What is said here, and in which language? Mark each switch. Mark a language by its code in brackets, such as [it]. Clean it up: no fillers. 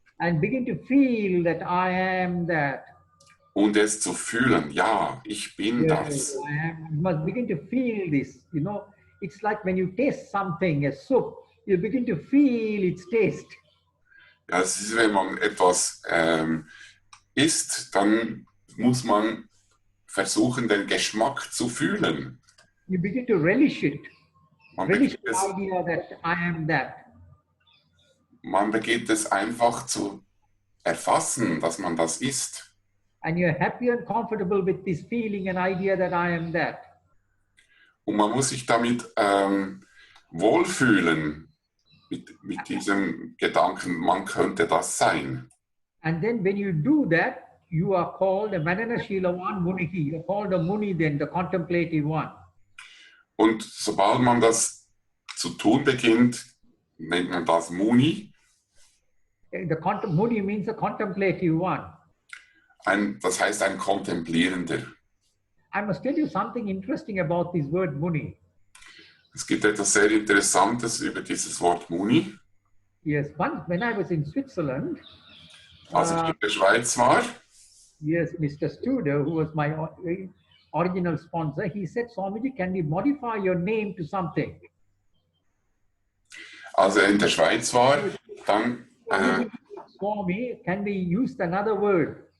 [en] And begin to feel that I am that. [de] Und es zu fühlen, ja, ich bin das. [en] You must begin to feel this. You know, it's like when you taste something, a soup, you begin to feel its taste. [de] Ja, es ist, wenn man etwas isst, dann muss man versuchen, den Geschmack zu fühlen. [en] You begin to relish it. [de] Man [en] Relish [de] beginnt [en] the idea that I am that. [de] man beginnt es einfach zu erfassen, dass man das ist. [en] And you're happy and comfortable with this feeling and idea that I am that. [de] Und man muss sich damit wohlfühlen, mit diesem Gedanken, man könnte das sein. [en] And then when you do that, you are called a Mananashila Munihi. You're called a Muni then, the contemplative one. [de] Und sobald man das zu tun beginnt, nennt man das Muni. [en] Muni means a contemplative one. [de] Das heißt ein Kontemplierender. [en] I must tell you something interesting about this word Muni. [de] Es gibt etwas sehr Interessantes über dieses Wort Muni. [en] Yes, once when I was in Switzerland, [de] Als ich in der Schweiz war, [en] yes, Mr. Studer, who was my original sponsor, he said, Swamiji, can we modify your name to something? [de] als er in der Schweiz war, dann, [en] Swami, can we use another word?